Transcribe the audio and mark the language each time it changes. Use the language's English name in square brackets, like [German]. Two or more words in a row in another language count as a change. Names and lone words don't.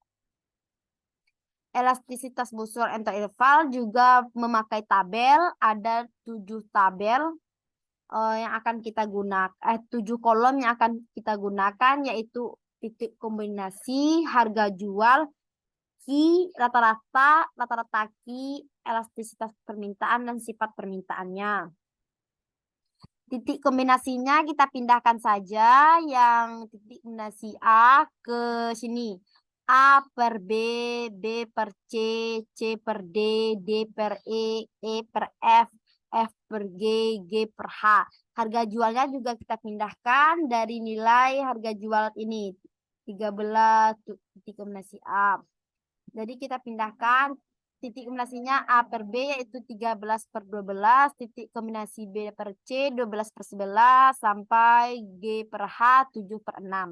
[Indonesian] Elastisitas busur atau interval juga memakai tabel, ada 7 tabel yang akan kita gunakan, 7 kolom yang akan kita gunakan yaitu titik kombinasi, harga jual, Q, rata-rata Q, elastisitas permintaan, dan sifat permintaannya. Titik kombinasinya kita pindahkan saja yang titik kombinasi A ke sini. A per B, B per C, C per D, D per E per F, F per G, G per H. Harga jualnya juga kita pindahkan dari nilai harga jual ini. 13 titik kombinasi A. Jadi kita pindahkan titik kombinasinya A per B yaitu 13 per 12, titik kombinasi B per C 12 per 11, sampai G per H 7 per 6.